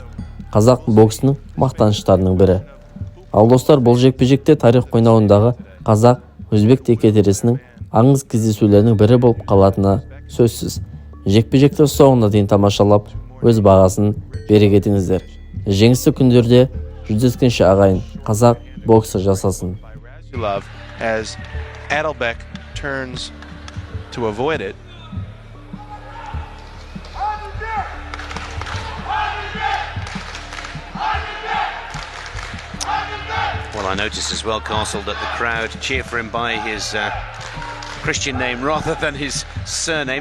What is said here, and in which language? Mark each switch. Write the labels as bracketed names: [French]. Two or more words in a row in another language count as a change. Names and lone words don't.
[Kazakh] Қазақ боксының мақтаныштарының бірі. Ал достар, бұл жекпе-жекте тарих қойнауындағы Қазақ-Өзбек текетіресінің аңыз кездесулерінің бірі болып қалатыны сөзсіз. Жекпе-жекті соңына дейін тамашалап, өз бағасын бере кетіңіздер. Жеңісті күндерде жүздескенше ағайын, қазақ боксы жасасын. [English] As Әділбек turns to avoid it. Well, I noticed as well, Castle, that the crowd cheer for him by his Christian name rather than his surname.